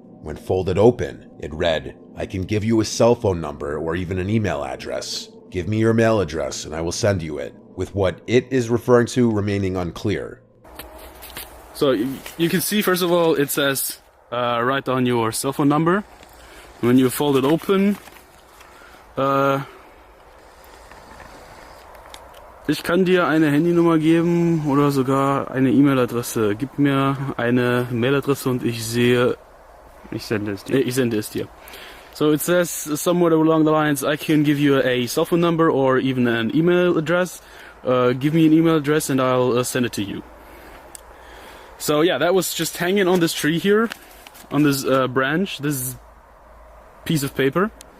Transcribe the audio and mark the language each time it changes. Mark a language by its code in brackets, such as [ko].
[en] When folded open, it read, "I can give you a cell phone number or even an email address. Give me your mail address and I will send you it," with what it is referring to remaining unclear. So you can see, first of all, it says, write down your cell phone number. When you fold it open, [de] ich kann dir eine Handynummer geben oder sogar eine E-Mail-Adresse. Gib mir eine Mailadresse und ich sende es dir. [en] So it says somewhere along the lines, I can give you a cell phone number or even an email address. Give me an email address and I'll send it to you. So yeah, that was just hanging on this tree here, on this branch, this piece of paper.